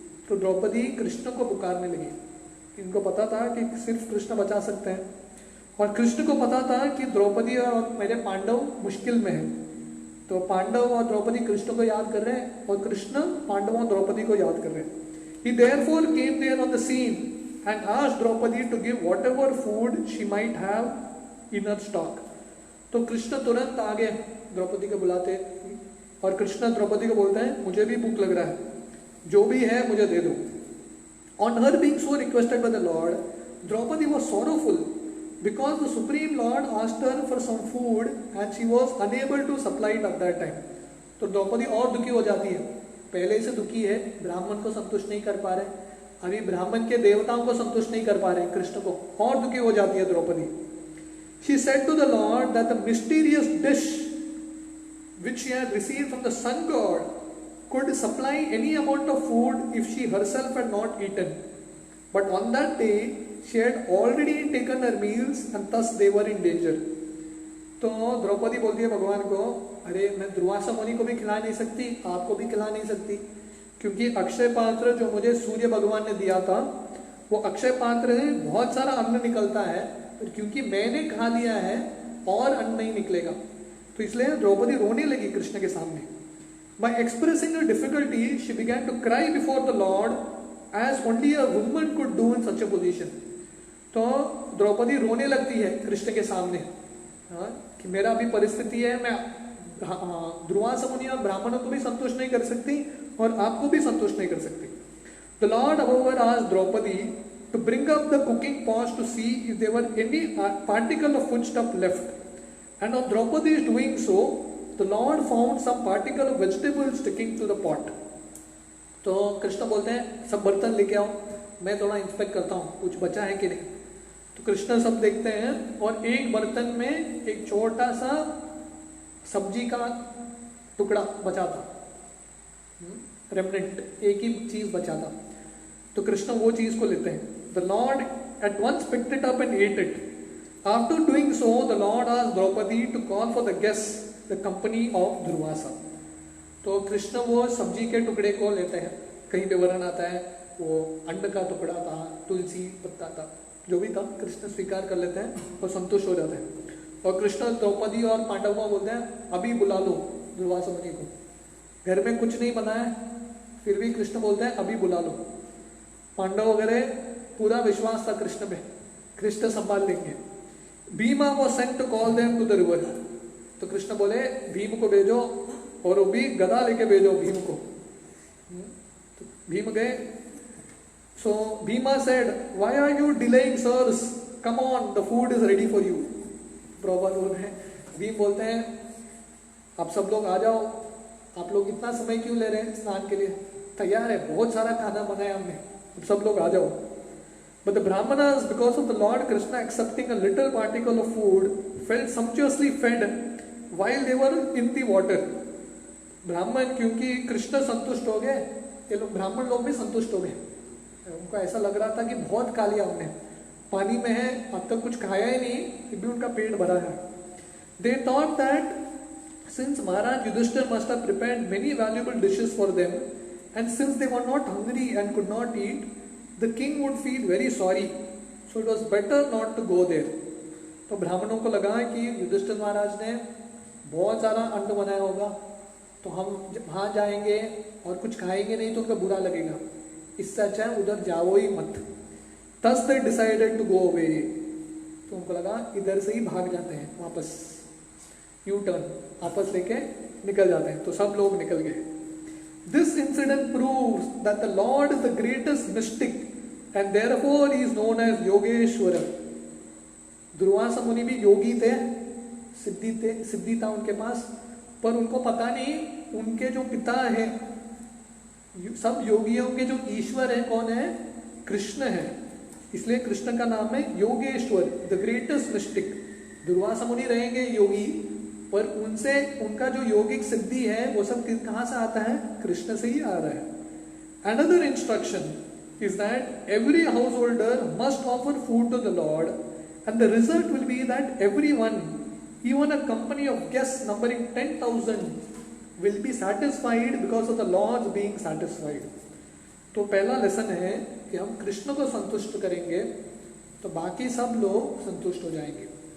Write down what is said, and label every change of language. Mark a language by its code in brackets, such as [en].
[hi] तो द्रौपदी कृष्ण को पुकारने लगी. इनको पता था कि सिर्फ कृष्ण बचा सकते हैं, और कृष्ण को पता था कि द्रौपदी और मेरे पांडव मुश्किल में हैं. तो पांडव और द्रौपदी कृष्ण को याद कर रहे हैं और कृष्ण पांडवों और द्रौपदी को याद कर रहे हैं. [en] He therefore came there on the scene and asked Draupadi to give whatever food she might have in her stock. [hi] तो कृष्ण तुरंत आगे द्रौपदी को बुलाते और कृष्ण द्रौपदी को बोलते हैं मुझे भी भूख लग रहा है, जो भी है मुझे दे दो. [en] On her being so requested by the Lord, Draupadi was sorrowful because the Supreme Lord asked her for some food and she was unable to supply it at that time. [hi] तो द्रौपदी और दुखी हो जाती है. पहले से दुखी है, ब्राह्मण को संतुष्ट नहीं कर पा रहे, अभी ब्राह्मण के देवताओं को संतुष्ट नहीं कर पा रहे कृष्ण को, और दुखी हो जाती है Draupadi. [en] She said to the Lord that the mysterious dish which she had received from the sun god could supply any amount of food if she herself had not eaten. But on that day she had already taken her meals and thus they were in danger. [hi] तो द्रौपदी बोलती है भगवान को, अरे मैं दुर्वासा मुनि को भी खिला नहीं सकती, आपको भी खिला नहीं सकती, क्योंकि अक्षय पात्र जो मुझे सूर्य भगवान ने दिया था वो अक्षय पात्र है, बहुत सारा अन्न निकलता है, पर क्योंकि मैंने खा लिया है और अन्न नहीं निकलेगा. तो इसलिए द्रौपदी रोने लगी कृष्ण के सामने. [en] By expressing her difficulty, she began to cry before the Lord as only a woman could do in such a position. [hi] तो द्रौपदी रोने लगती है कृष्ण के सामने, कि मेरा अभी परिस्थिति है, मैं दुर्वासा मुनि और ब्राह्मणों को भी संतुष्ट नहीं कर सकती और आपको भी संतुष्ट नहीं कर सकती. [en] The Lord however asked Draupadi to bring up the cooking pots to see if there were any particle of foodstuff left. And on Draupadi's doing so, the Lord found some particle of vegetables sticking to the pot. [hi] तो कृष्ण बोलते हैं सब बर्तन लेके आओ, मैं थोड़ा inspect करता हूँ कुछ बचा है कि नहीं. तो कृष्ण सब देखते हैं और एक बर्तन में एक छोटा सा सब्जी का टुकड़ा बचा था, रेमनेंट, एक ही चीज बचा था. तो कृष्ण वो चीज को लेते हैं. [en] The Lord at once picked it up and ate it. After doing so, the Lord asked Draupadi to call for the guests, the company of Durvasa. [hi] तो कृष्ण वो सब्जी के टुकड़े को लेते हैं. कहीं पे वर्णन आता है वो अंड का टुकड़ा था, तुलसी पत्ता था, जो भी था कृष्ण स्वीकार कर लेते हैं और संतुष्ट हो जाते हैं. और कृष्ण द्रौपदी और पांडवों को बोलते हैं अभी बुला लो दुर्वासा मुनि को. घर में कुछ नहीं बना है, फिर भी कृष्ण बोलते हैं अभी बुला लो. पांडव वगैरह पूरा विश्वास था कृष्ण पे, कृष्ण संभाल लेंगे. [en] Bhima was sent to call them to the river. [hi] तो कृष्ण बोले भीम को भेजो, और वो भी गदा लेके भेजो भीम को. तो भीम गए. [en] So Bhima said, why are you delaying, sirs? Come on, the food is ready for you. [hi] Prabhupada बोल रहे हैं, भीम बोलते हैं आप सब लोग आ जाओ, आप लोग इतना समय क्यों ले रहे हैं स्नान के लिए, तैयार है, बहुत सारा खाना बनाया हमने, अब सब लोग आ जाओ. [en] But the Brahmanas, because of the Lord Krishna accepting a little particle of food, felt sumptuously fed while they were in the water. [hi] ब्राह्मण क्योंकि कृष्ण संतुष्ट हो गए, ये लोग ब्राह्मण लोग भी संतुष्ट हो गए. उनको ऐसा लग रहा था कि बहुत खा लिया हमने, पानी में है, अब तक कुछ खाया ही नहीं, फिर भी उनका पेट भरा है. [en] They thought that Since Maharaj Yudhishthira must have prepared many valuable dishes for them, and since they were not hungry and could not eat, the king would feel very sorry. So it was better not to go there. [hi] तो ब्राह्मणों को लगा कि युधिष्ठिर महाराज ने बहुत सारा अन्न बनाया होगा, तो हम वहाँ जाएंगे और कुछ खाएंगे नहीं तो उनको बुरा लगेगा, इससे अच्छा है उधर जाओ ही मत. [en] Thus they decided to go away. [hi] तो उनको लगा इधर से ही भाग जाते हैं, वापस यू टर्न वापस लेके निकल जाते हैं. तो सब लोग निकल गए. [en] This incident proves that the Lord is the greatest mystic and therefore he is known as Yogeshwara. [hi] Durvasa मुनि भी योगी थे, सिद्धि था उनके पास, पर उनको पता नहीं उनके जो पिता है, सब योगियों के जो ईश्वर है कौन है, कृष्ण है. इसलिए कृष्ण का नाम है Yogeshwar, [en] The greatest mystic. [hi] Durvasa मुनि रहेंगे योगी, पर उनसे उनका जो योगिक सिद्धि है वो सब कहाँ से आता है, कृष्ण से ही आ रहा है. [en] Another instruction is that every householder must offer food to the Lord, and the result will be that everyone, even a company of guests numbering 10,000, will be satisfied because of the Lord being satisfied. [hi] तो पहला lesson है कि हम कृष्ण को संतुष्ट करेंगे तो बाकी सब लोग संतुष्ट हो जाएंगे.